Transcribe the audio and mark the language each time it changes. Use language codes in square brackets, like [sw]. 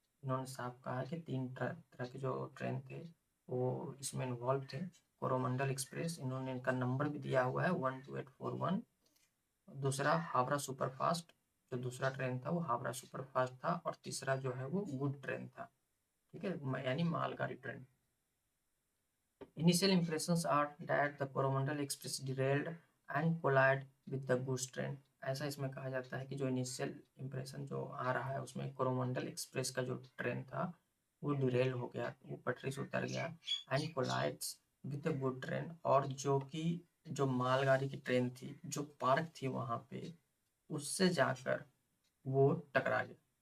[hi] इन्होंने साफ कहा है कि 3 तरह के जो ट्रेन थे वो इसमें इन्वॉल्व थे। कोरोमंडल एक्सप्रेस, इन्होंने इनका नंबर भी दिया हुआ है 12841। दूसरा हावड़ा सुपरफास्ट, जो दूसरा ट्रेन था वो हावड़ा सुपरफास्ट था और तीसरा जो है वो गुड ट्रेन था। ठीक है, यानी मालगाड़ी train. [en] Initial impressions are that the Coromandel Express derailed and collided with the goods train। [hi] ऐसा इसमें कहा जाता है कि जो इनिशियल इम्प्रेशन जो आ रहा है उसमें कोरोमंडल एक्सप्रेस का जो ट्रेन था वो डिरेल हो गया, वो पटरी से उतर गया [en] and collides with the good train, [hi] और जो कि जो मालगाड़ी की ट्रेन थी जो पार्क थी वहाँ पे उससे जाकर वो टकरा गया।